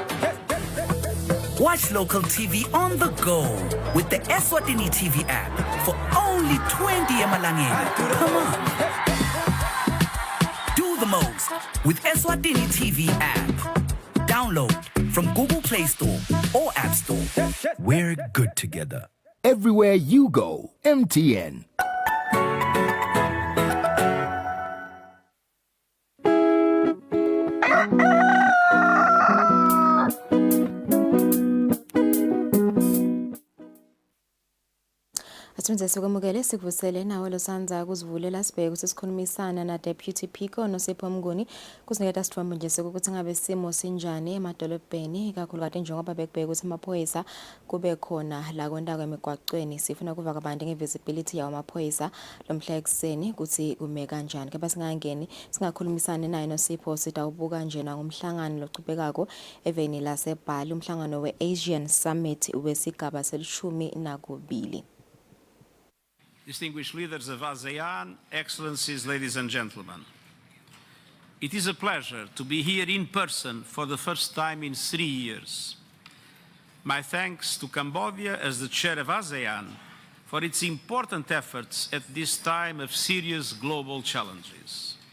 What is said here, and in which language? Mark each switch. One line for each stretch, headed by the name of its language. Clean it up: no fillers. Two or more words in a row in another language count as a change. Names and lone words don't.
English: Watch local TV on the go with the Eswatini TV app for only 20 emalangeni. Come on. Do the most with Eswatini TV app. Download from Google Play Store or App Store. We're good together. Everywhere you go, MTN.
Swati: Asimze sokwamukele sikuvusele nawe losanza kuzivulela sibheke ukuthi sikhulumisana na Deputy Pico noSipho Mnguni kusiniketa sithombe nje sokuthi ngabe simo sinjani emadolobheni kakhulukazi njengoba bekubheka ukuthi amaphoyisa kube khona la kondawo emigwaqweni sifuna kuva kabanti ngevisibility yawo amaphoyisa lomhla ekseni ukuthi kume kanjani ke basingangeni singakhulumisana naye noSipho sitawubuka nje na ngomhlangano lochubekako eveni laseBali umhlangano weAsian Summit wesigaba selishumi nakubili.
English: Distinguished leaders of ASEAN, Excellencies, ladies and gentlemen. It is a pleasure to be here in person for the first time in 3 years. My thanks to Cambodia as the chair of ASEAN for its important efforts at this time of serious global challenges.